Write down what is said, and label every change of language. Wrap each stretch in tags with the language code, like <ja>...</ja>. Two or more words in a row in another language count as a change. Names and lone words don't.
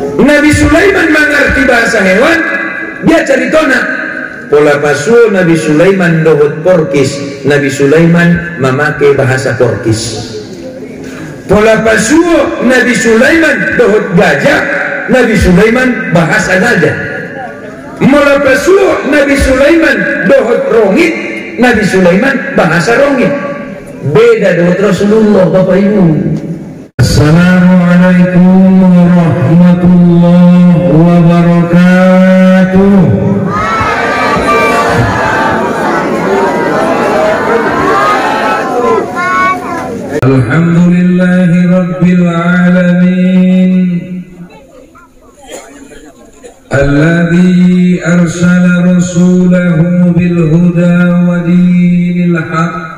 <id>Nabi Sulaiman mengerti bahasa hewan, dia</id> <btm>ceritona pola pasu Nabi Sulaiman dohot porkis,</btm> <id>Nabi Sulaiman memakai bahasa porkis.</id> <btm>Pola pasu Nabi Sulaiman dohot gajah,</btm> <id>Nabi Sulaiman bahasa gajah.</id> <btm>Pola pasu Nabi Sulaiman dohot rongit,</btm> <id>Nabi Sulaiman bahasa rongit.</id> <btm>Beda dohot Rasulullah,</btm> <id>Bapak Ibu.</id> <ar>السلام عليكم ورحمة الله وبركاته. الحمد لله رب العالمين، الذي أرسل رسوله بالهدى ودين الحق</ar>